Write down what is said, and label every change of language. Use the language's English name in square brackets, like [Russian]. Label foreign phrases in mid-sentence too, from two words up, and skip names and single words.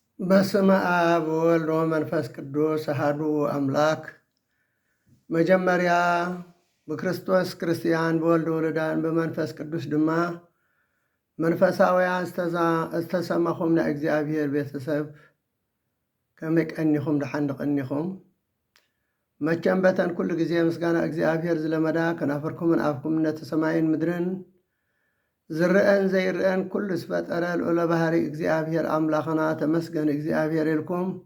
[Geez] በስመ አብ ወወልድ ወመንፈስ ቅዱስ አሐዱ አምላክ። [Amharic] መጀመሪያ በክርስቶስ ክርስቲያን በወልድ [Tigrinya] ወለዳን በመንፈስ ቅዱስ ድማ መንፈሳውያን ዝተሰማኹም ናይ እግዚአብሔር ቤተሰብ ከመይ ቀኒኹም ድሓን ቀኒኹም። መቸም በተን ኩሉ ጊዜ ምስጋና እግዚአብሔር ዝለመዳ ከናፈርኩምን አብኩም ነቲ ሰማይን ምድርን ዝርአን ዘይርአን ኩሉ ዝፈጠረ ልዑለ ባህሪ እግዚአብሔር አምላኽና ተመስገን እግዚአብሔር ኢልኩም